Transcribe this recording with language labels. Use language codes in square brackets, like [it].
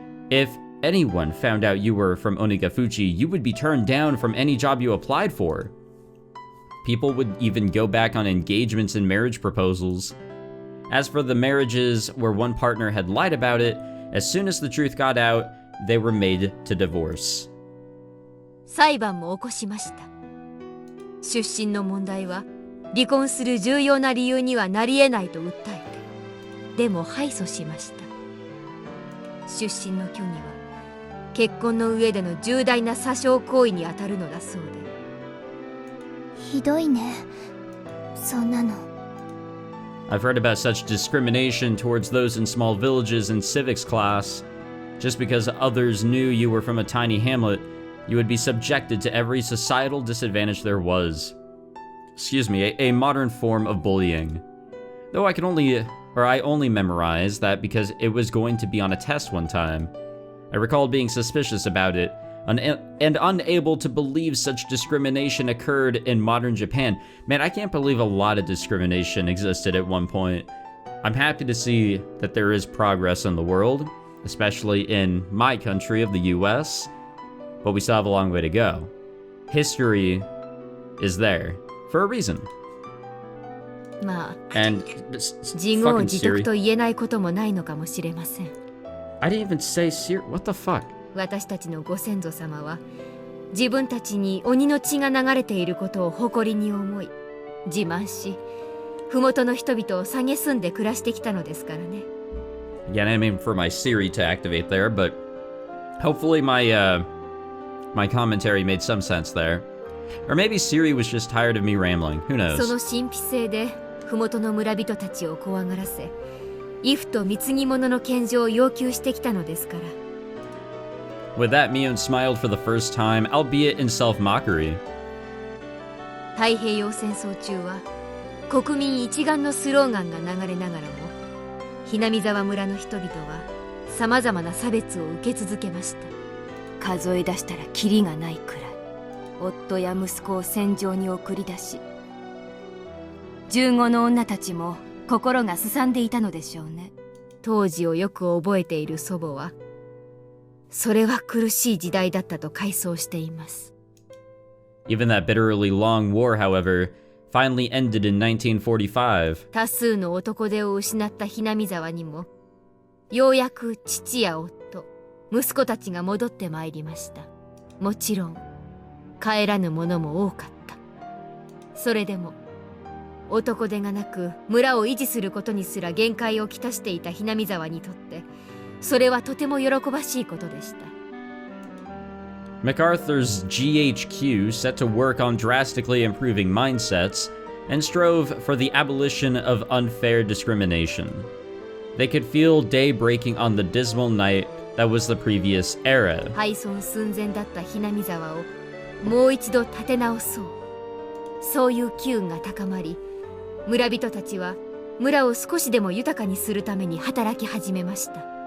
[en] If anyone found out you were from Onigafuchi, you would be turned down from any job you applied for. People would even go back on engagements and marriage proposals. As for the marriages where one partner had lied about it, as soon as the truth got out, they were made to divorce. [ja] 裁判も起こしました。出身の問題は離婚する重要な理由にはなり得ないと訴えて、でも敗訴しました。出身の虚偽は結婚の上での重大な詐称行為にあたるのだそうで。ひどいね、そんなの。 [en] I've heard about such discrimination towards those in small villages in civics class. Just because others knew you were from a tiny hamlet, you would be subjected to every societal disadvantage there was. Excuse me, a modern form of bullying. Though I only memorized that because it was going to be on a test one time. I recalled being suspicious about it, and unable to believe such discrimination occurred in modern Japan. Man, I can't believe a lot of discrimination existed at one point. I'm happy to see that there is progress in the world, especially in my country of the US, but we still have a long way to go. History is there for a reason. [ja] まあ、 [en] And [ja] 自業自得と言えないこともないのかもしれません。 [en] I didn't even say what the fuck? [ja] 私たちのご先祖様は自分たちに鬼の血が流れていることを誇りに思い、自慢し、麓の人々を蔑んで暮らしてきたのですからね。 [en] Again, I mean for my Siri to activate there, but hopefully my commentary made some sense there. Or maybe Siri was just tired of me rambling. Who knows? [ja] その神秘性で麓の村人たちを怖がらせ、畏怖と貢ぎ物の献上を要求してきたのですから。 [en] With that, Mion smiled for the first time, albeit in self-mockery. [ja] 太平洋戦争中は国民一丸のスローガンが流れながらも、Hinamizawa村の人々はさまざまな差別を受け続けました。数え出したらキリがないくらい、夫や息子を戦場に送り出し、15の女たちも心がすさんでいたのでしょうね。当時をよく覚えている祖母は、それは苦しい時代だったと回想しています。 [en] Even that bitterly long war, however, finally ended in 1945. [ja] 多数の男手を失ったHinamizawaにも、ようやく父や夫、息子たちが戻ってまいりました。もちろん、帰らぬ者も多かった。それでも、男手がなく村を維持することにすら限界をきたしていたHinamizawaにとって、それはとても喜ばしいことでした。 [en] MacArthur's Ch.2 set to work on drastically improving mindsets and strove for the abolition of unfair discrimination. They could feel day breaking on the dismal night that was the previous era. [ja] 廃村寸前だったHinamizawaをもう一度立て直そう。そういう機運が高まり、村人たちは村を少しでも豊かにするために働き始めました。